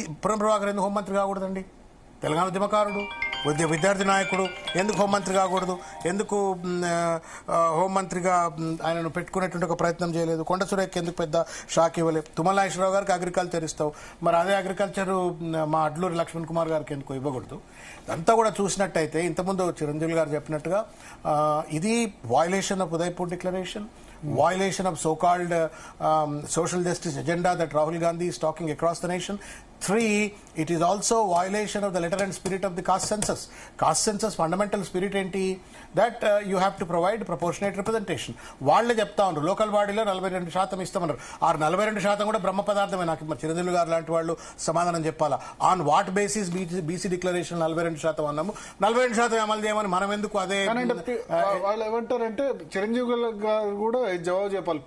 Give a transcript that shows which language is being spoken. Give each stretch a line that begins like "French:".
Telugu: పొన్నం ప్రభాకర్ ఎందుకు హోంమంత్రి కాకూడదండి? తెలంగాణ ఉద్యమకారుడు, విద్యార్థి నాయకుడు, ఎందుకు హోంమంత్రి కాకూడదు? ఎందుకు హోంమంత్రిగా ఆయనను పెట్టుకునేటువంటి ఒక ప్రయత్నం చేయలేదు? కొండ సురేఖ ఎందుకు పెద్ద షాక్ ఇవ్వలేదు? తుమ్మల నాగేశ్వరరావు గారికి అగ్రికల్చర్ ఇస్తావు, మరి అదే అగ్రికల్చర్ మా అడ్లూరి లక్ష్మణ్ కుమార్ గారికి ఎందుకు ఇవ్వకూడదు? అంతా కూడా చూసినట్టయితే ఇంతకుముందు చిరంజీవి గారు చెప్పినట్టుగా ఇది
English: Violation of Udaipur declaration, violation of so-called social justice agenda that Rahul Gandhi is talking across the nation. 3, it is also violation of the letter and spirit of the caste census. Caste census fundamental spirit enti that you have to provide proportionate representation.
Telugu: వాళ్ళే చెప్తా ఉన్నారు local బాడీలో 42% ఇస్తామన్నారు. ఆ 42% కూడా బ్రహ్మ పదార్థమే. నాకు చిరంజీవి గారు లాంటి వాళ్ళు సమాధానం చెప్పాలా?
English: on what basis
Telugu: BC declaration 42% అన్నాము, 42% అమలు చేయమని మనం ఎందుకు? అదే వాళ్ళు ఏమంటారంటే చిరంజీవి గారు కూడా జవాబు చెప్పాలి.